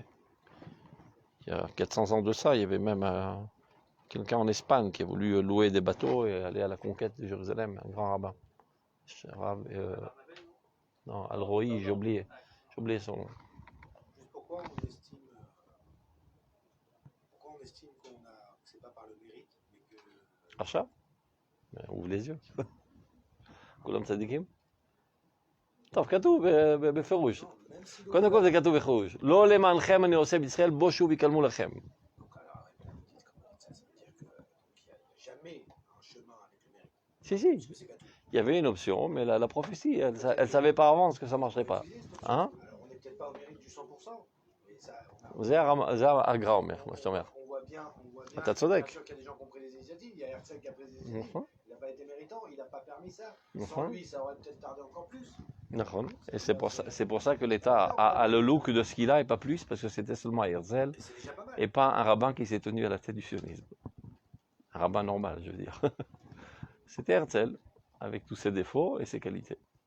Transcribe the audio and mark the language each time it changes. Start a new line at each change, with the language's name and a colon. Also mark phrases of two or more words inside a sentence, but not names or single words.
French: Il y a 400 ans de ça, il y avait même quelqu'un en Espagne qui a voulu louer des bateaux et aller à la conquête de Jérusalem, un grand rabbin. Non, Al-Roi, j'ai oublié son nom. Juste pourquoi on estime que c'est pas par le mérite, mais que... Achat? Ouvre les yeux.
Hebrew: כולם צדיקים? טוב, כתוב בפירוש. קודם כל זה כתוב בפירוש. לא למענכם אני עושה בישראל, בושו ויקלמו לכם.
French: Si, il y avait une option, mais la prophétie, elle ne savait pas avant que ça ne marcherait pas. Hein? Alors, on n'est peut-être pas au mérite du 100%, mais ça...
Hebrew: זה הגרא אומר, מה שאתה אומר.
French: On voit bien,
Hebrew: אתה צודק.
French: bien sûr qu'il y a des gens qui ont pris des initiatives, il y a Herzl qui a pris des initiatives, il n'a pas été méritant, il n'a pas permis ça. Sans lui, ça aurait peut-être tardé encore plus. Et c'est pour ça que l'État a le look de ce qu'il a et pas plus, parce que c'était seulement Herzl et pas un rabbin qui s'est tenu à la tête du sionisme. Un rabbin normal, je veux dire. C'était Herzl, avec tous ses défauts et ses qualités.